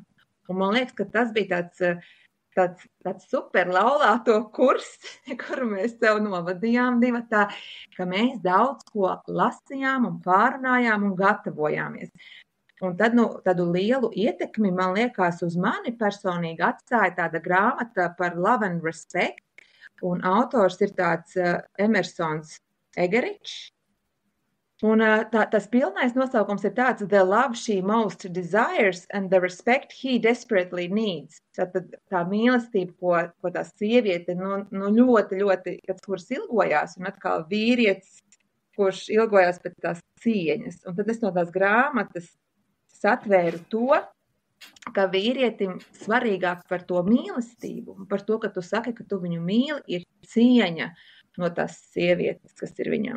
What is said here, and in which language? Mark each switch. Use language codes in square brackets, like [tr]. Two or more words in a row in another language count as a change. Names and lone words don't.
[lv] Un man liekas, ka tas bija tāds super laulāto kurs, kuru mēs sev novadījām divatā, ka mēs daudz ko lasījām un pārunājām un gatavojāmies. Un tad tādu lielu ietekmi, man liekas, uz mani personīgi atstāja tāda grāmata par Love and Respect, un autors ir tāds Emersons Egeričs. Un tas pilnais nosaukums ir tāds: [en] The love she most desires and the respect he desperately needs. [lv] Tātad tā mīlestība, ko tā sieviete ļoti, ļoti, kuras ilgojās, un atkal vīrietis, kurš ilgojās pēc tās cieņas. Un tad es no tās grāmatas atvēru to, ka vīrietim svarīgāk par to mīlestību, un par to, ka tu saki, ka tu viņu mīli, ir cieņa no tās sievietes, kas ir viņam.